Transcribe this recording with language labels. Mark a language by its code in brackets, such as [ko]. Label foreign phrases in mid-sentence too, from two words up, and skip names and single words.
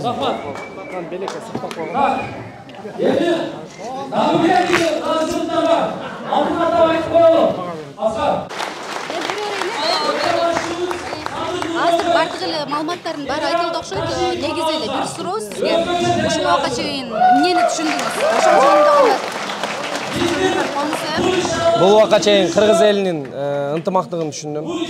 [uz] Rahmat. Endi navbatdagi qanchunlar bor. Albatta aytib qo'yalım. Asqar. [ky] Азыр бардык эле маалыматтардын баары айтылды окшойт. Негизи эле бир суроо сизге. Ушул убакка чейин эмнени түшүндүңүз? Ошол жөнүндө Бул убакка чейин кыргыз элинин ынтымактыгын түшүндүм.